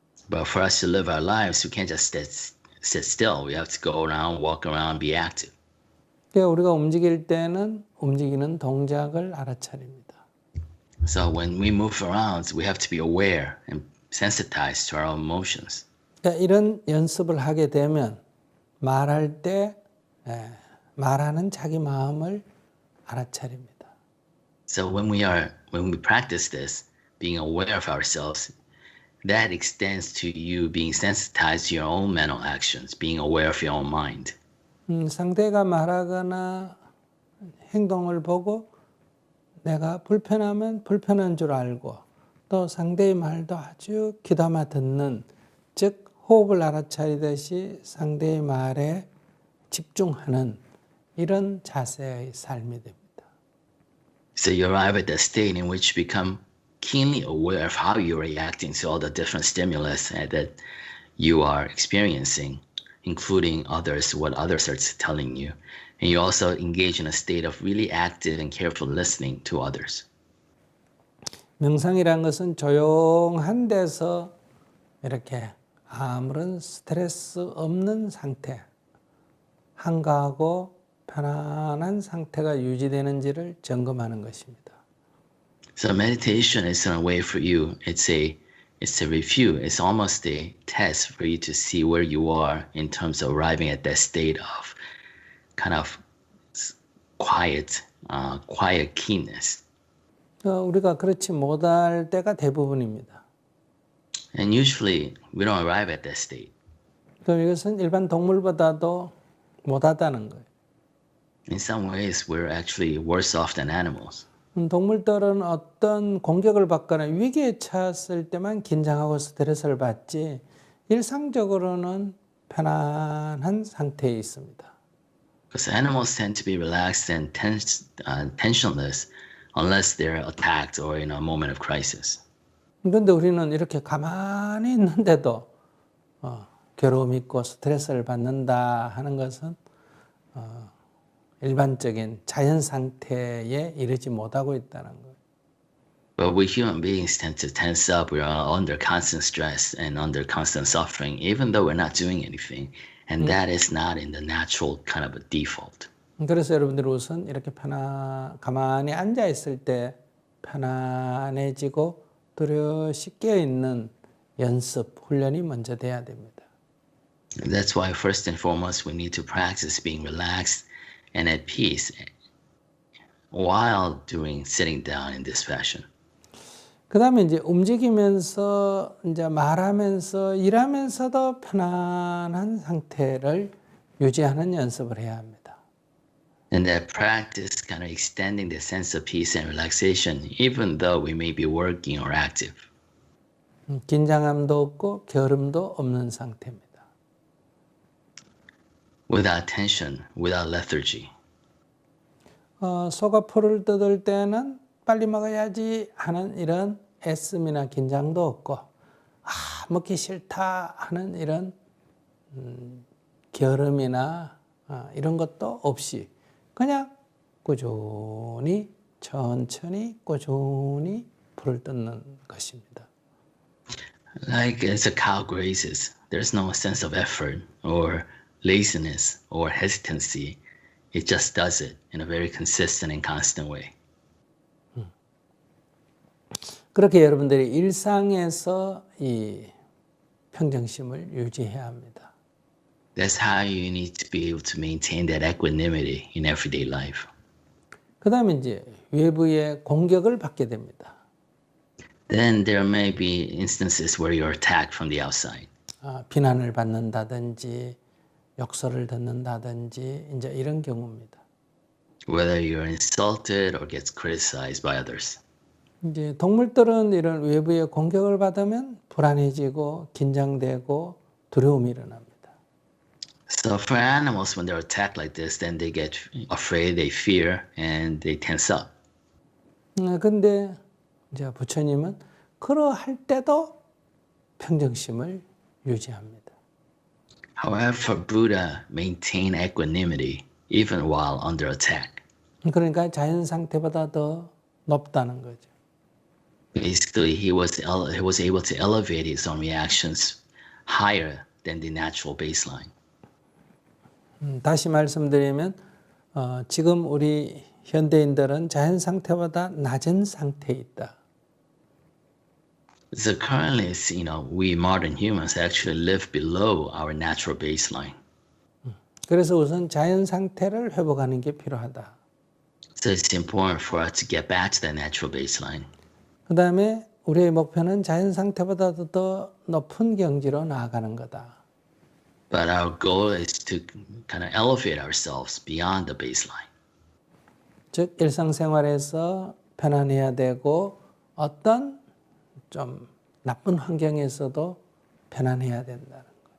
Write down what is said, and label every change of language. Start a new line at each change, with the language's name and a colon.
English: But for us to live our lives, we can't just sit still. We have to go around, walk around, be active.
Korean: 그러니까 우리가 움직일 때는 움직이는 동작을 알아차립니다.
English: So when we move around, we have to be aware and sensitized to our own emotions.
Korean: 그러니까 이런 연습을 하게 되면 말할 때 말하는 자기 마음을 알아차립니다.
English: So when we practice this, being aware of ourselves, that extends to you being sensitized to your own mental actions, being aware of your own mind.
Korean: 상대가 말하거나 행동을 보고 내가 불편하면 불편한 줄 알고 또 상대의 말도 아주 귀담아 듣는, 즉 호흡을 알아차리듯이 상대의 말에 집중하는 이런 자세의 삶이 됩니다.
English: So you arrive at that state in which you become keenly aware of how you're reacting to all the different stimulus that you are experiencing, including others, what others are telling you. And you also engage in a state of really active and careful listening to others.
Korean: 명상이란 것은 조용한 데서 이렇게 아무런 스트레스 없는 상태, 한가하고 편안한 상태가 유지되는지를 점검하는 것입니다.
English: So meditation is in a way for you. It's a review. It's almost a test for you to see where you are in terms of arriving at that state of kind of quiet keenness.
Korean: 우리가 그렇지 못할 때가 대부분입니다.
English: And usually we don't arrive at that state.
Korean: 그럼 이것은 일반 동물보다도 못하다는 거예요.
English: In some ways, we're actually worse off than animals.
Korean: 동물들은 어떤 공격을 받거나 위기에 처했을 때만 긴장하고 스트레스를 받지 일상적으로는 편안한 상태에 있습니다.
English: Because animals tend to be relaxed and tensionless unless they're attacked or in a moment of crisis.
Korean: 그런데 우리는 이렇게 가만히 있는데도 괴로움 있고 스트레스를 받는다 하는 것은 일반적인 자연 상태에 이르지 못하고 있다는 거예요.
English: But we human beings tend to tense up. We are under constant stress and under constant suffering, even though we're not doing anything. And that is not in the natural kind of a default.
Korean: 그래서 여러분들이 우선 이렇게 가만히 앉아 있을 때 편안해지고 뚜렷이 깨어 있는 연습, 훈련이 먼저 돼야 됩니다.
English: That's why first and foremost we need to practice being relaxed and at peace while sitting down in this fashion.
Korean: 그 다음에 이제 움직이면서 이제 말하면서 일하면서도 편안한 상태를 유지하는 연습을 해야 합니다.
English: And that practice kind of extending the sense of peace and relaxation, even though we may be working or active.
Korean: 긴장함도 없고 게으름도 없는 상태입니다.
English: Without tension, without lethargy.
Korean: 소가 풀을 뜯을 때는 빨리 먹어야지 하는 이런 애씀이나 긴장도 없고 먹기 싫다 하는 이런 게으름이나 이런 것도 없이 그냥 꾸준히 천천히 꾸준히 풀을 뜯는 것입니다.
English: Like as a cow grazes, there's no sense of effort or laziness or hesitancy. It just does it in a very consistent and constant way.
Korean: 그렇게 여러분들이 일상에서 이 평정심을 유지해야 합니다.
English: That's how you need to be able to maintain that equanimity in everyday life.
Korean: 그 다음에 이제 외부의 공격을 받게 됩니다.
English: Then there may be instances where you're attacked from the outside.
Korean: 비난을 받는다든지 욕설을 듣는다든지 이제 이런 경우입니다.
English: Whether you're insulted or gets criticized by others.
Korean: 이제 동물들은 이런 외부의 공격을 받으면 불안해지고 긴장되고 두려움이 일어납니다.
English: So for animals, when they're attacked like this, then they get afraid, they fear, and they tense up.
Korean: 근데 이제 부처님은 그러할 때도 평정심을 유지합니다.
English: However, Buddha maintained equanimity even while under attack.
Korean: 그러니까 자연 상태보다 더 높다는 거죠.
English: Basically, he was able to elevate his own reactions higher than the natural baseline.
Korean: 다시 말씀드리면 지금 우리 현대인들은 자연 상태보다 낮은 상태에 있다.
English: So currently, we modern humans actually live below our natural baseline.
Korean: 그래서 우선 자연 상태를 회복하는 게 필요하다.
English: So it's important for us to get back to that natural baseline.
Korean: 그 다음에 우리의 목표는 자연 상태보다도 더 높은 경지로 나아가는 거다.
English: But our goal is to kind of elevate ourselves beyond the baseline.
Korean: 즉 일상생활에서 편안해야 되고 어떤 좀 나쁜 환경에서도 편안해야 된다는 거예요.